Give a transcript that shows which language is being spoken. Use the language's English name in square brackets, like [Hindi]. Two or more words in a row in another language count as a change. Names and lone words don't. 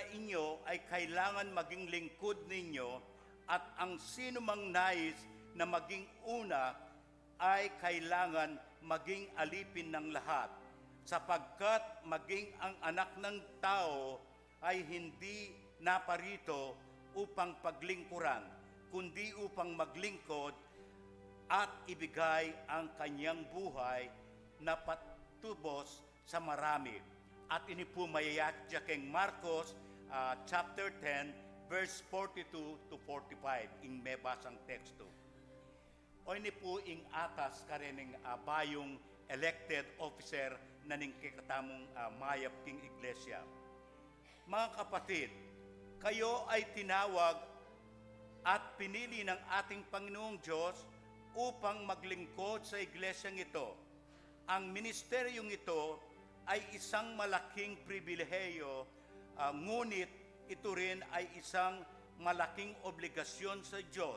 [Filipino] inyo ay kailangan maging lingkod ninyo at ang sinumang nais na maging una ay kailangan maging alipin ng lahat, sapagkat maging ang anak ng tao ay hindi naparito upang paglingkuran, kundi upang maglingkod at ibigay ang kanyang buhay na patubos sa marami. [Pampanga] At ini po mayayakya keng Marcos chapter 10 verse 42 to 45 ing may basang teksto. O ini po ing atas karening bayong [English] elected officer [Pampanga] na ning kikatamong mayap king iglesia. [Filipino] Mga kapatid, kayo ay tinawag at pinili ng ating Panginoong Diyos upang maglingkod sa iglesyang ito. Ang ministeryong ito ay isang malaking pribilehiyo, ngunit ito rin ay isang malaking obligasyon sa Diyos.